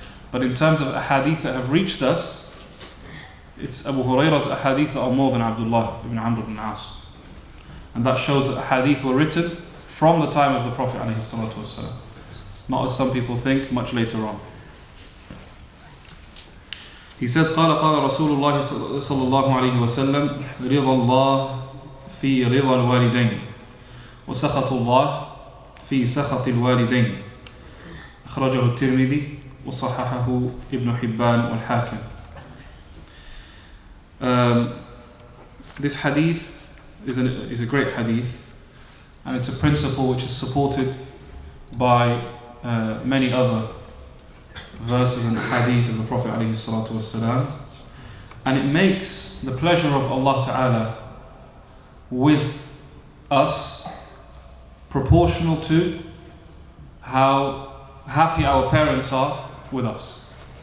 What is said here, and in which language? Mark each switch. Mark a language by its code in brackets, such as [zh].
[en] But in terms of hadith that have reached us, it's Abu Hurairah's hadith that are more than Abdullah ibn Amr ibn al-As, and that shows that hadith were written from the time of the Prophet ﷺ, not as some people think, much later on. He says, [ar] قال رسول الله صلى الله عليه وسلم رضا الله في رضا الوالدين وسخط الله في سخط الوالدين أخرجه الترمذي وصححه ابن حبان والحاكم. [en] This hadith is a great hadith, and it's a principle which is supported by many other verses and hadith of the Prophet ﷺ, and it makes the pleasure of Allah Ta'ala with us proportional to how happy our parents are with us.